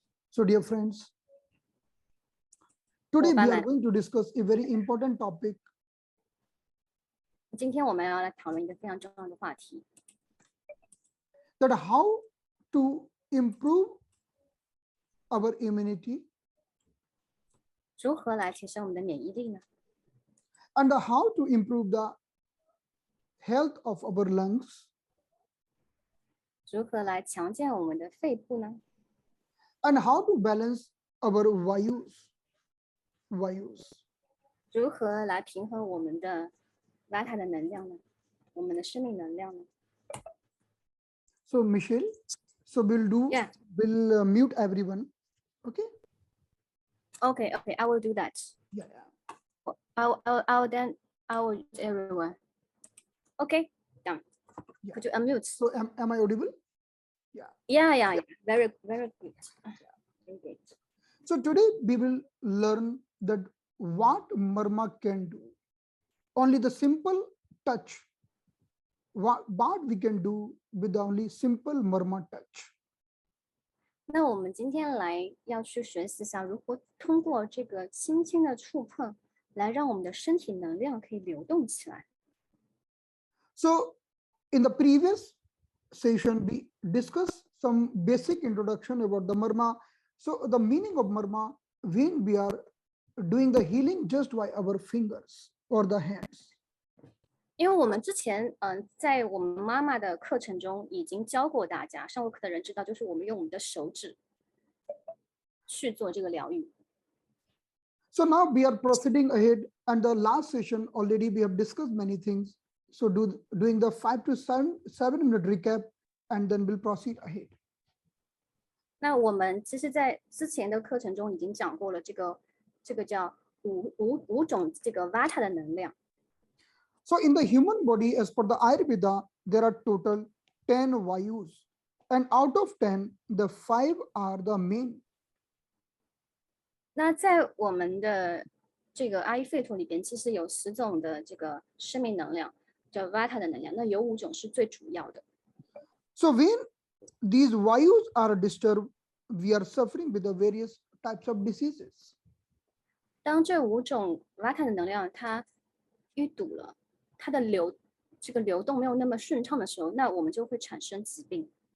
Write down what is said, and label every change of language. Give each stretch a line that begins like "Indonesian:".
English: So dear friends, today we are going to discuss a very important topic.
Chinese: 今天我们要来讨论一个非常重要的话题，
English: That how to improve our immunity
Chinese: 如何来提升我们的免疫力呢？
English: and how to improve the health of our lungs
Chinese: 如何来强健我们的肺部呢？
English: and how to balance our Vayus.
Chinese: 如何来平衡我们的 Vata 的能量呢？我们的生命能量呢？
English: So Michelle, so we'll mute everyone. Okay? Okay, I will do that. Yeah. I will mute everyone. Okay, done. Yeah. Could you unmute? So am I audible? Yeah. Very good. Very good. So today we will learn that what Marma can do. Only the simple touch. What we can do with only simple Marma touch.
Chinese: 那我们今天来要去学习一下，如何通过这个轻轻的触碰，来让我们的身体能量可以流动起来。
English: So in the previous session, we discussed some basic introduction about the Marma. So the meaning of Marma when we are doing the healing just by our fingers or the hands.
Chinese: 因为我们之前在我们妈妈的课程中已经教过大家，上过课的人知道，就是我们用我们的手指去做这个疗愈。
English: So now we are proceeding ahead, and the last session already we have discussed many things. So doing the 5 to 7 minute recap, and then we'll proceed ahead.
Chinese: 那我们其实在之前的课程中已经讲过了，这个叫五种这个 Vata 的能量。
English: So in the human body, as per the Ayurveda, there are total 10 Vayus, and out of 10, the 5 are the main.
Chinese: 那在我们的这个阿育吠陀里边，其实有10种的这个生命能量，叫 Vata 的能量，那有5种是最主要的。
English: So when these Vayus are disturbed, we are suffering with the various types of diseases.
Chinese: 当这5种 Vata 的能量它淤堵了，它的这个流动没有那么顺畅的时候，那我们就会产生疾病。